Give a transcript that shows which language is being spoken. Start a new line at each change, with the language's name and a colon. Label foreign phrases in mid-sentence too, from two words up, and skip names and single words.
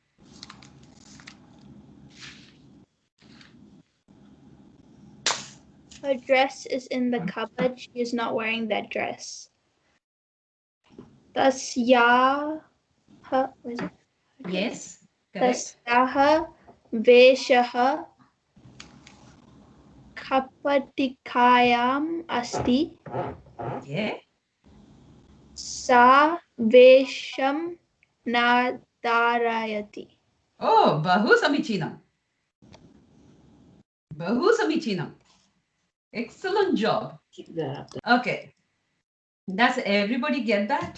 English: Her dress is in the cupboard. She is not wearing that dress. Tasyaha, what is it? Yes, correct.
Sanskrit: तस्याः वेशः कपाटिकायाम् अस्ति.
English: Yeah.
Sanskrit: सा वेषं न धारयति. Oh, बहु समीचीनम्। बहु समीचीनम्.
English: Excellent job. Keep that up there. Okay. Does everybody get that?